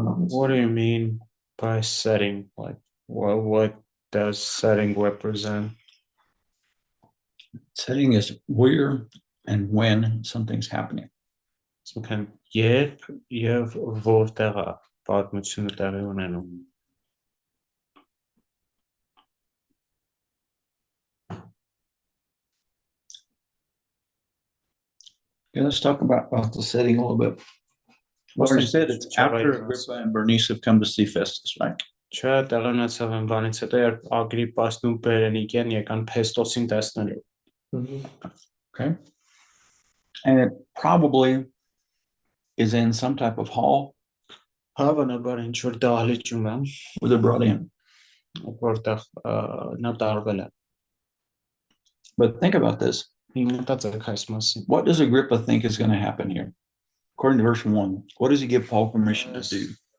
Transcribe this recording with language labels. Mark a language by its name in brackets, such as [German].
[English] What do you mean by setting? Like what does setting represent? setting is where and when something's happening. So can [Armenian] երբ եւ որտեղ է պատմությունը տեղի ունենում։ [English] Okay, let's talk about the setting a little bit. Well, you said it's after Agrippa and Bernice have come to see Festus, right? [Armenian] Չէ, տեղի ունեցավ են բանից հետո երբ Ագրիպասն ու Բերենիկեն եկան Փեստոսին տեսնելու։ [English] Okay. And it probably is in some type of hall [Armenian] Հավանաբար ինչ որ դահլիճում է, [English] where they're brought in. [Armenian] որտեղ նա տարվել է։ [English] But think about this. [Armenian] Մտածեք այս մասին։ [English] What does Agrippa think is going to happen here? According to verse 1, what does he give Paul permission to do?